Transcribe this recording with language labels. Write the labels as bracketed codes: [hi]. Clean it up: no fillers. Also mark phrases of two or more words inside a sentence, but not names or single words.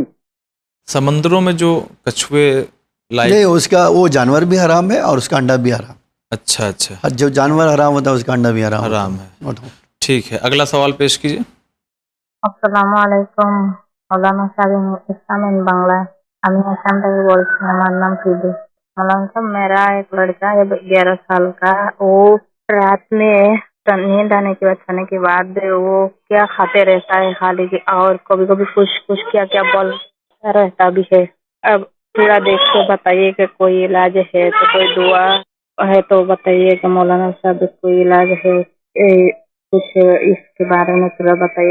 [ur] سمندروں میں جو کچھوے نہیں, اس کا وہ جانور بھی حرام ہے اور اس کا انڈا بھی حرام. اچھا اچھا, جو جانور حرام ہوتا ہے اس کا انڈا بھی حرام ہے. ٹھیک ہے, اگلا سوال پیش کیجیے. [ar] السلام علیکم, [ur] مولانا صاحب اسلام ان بنگلہ. [bn] আমি আসাম থেকে বলছি, আমার নাম ফিদু. [ur] مولانا صاحب میرا ایک لڑکا ہے 11 سال کا, وہ رات میں نیند آنے کے بعد کھانے کے بعد وہ کیا کھاتے رہتا ہے خالی, اور کبھی کبھی کچھ کیا بولتا رہتا بھی ہے. اب تھوڑا دیکھ کے بتائیے کہ کوئی علاج ہے تو کوئی دعا ہے تو بتائیے کہ مولانا صاحب کوئی علاج ہے, کچھ اس کے بارے میں تھوڑا بتائیے.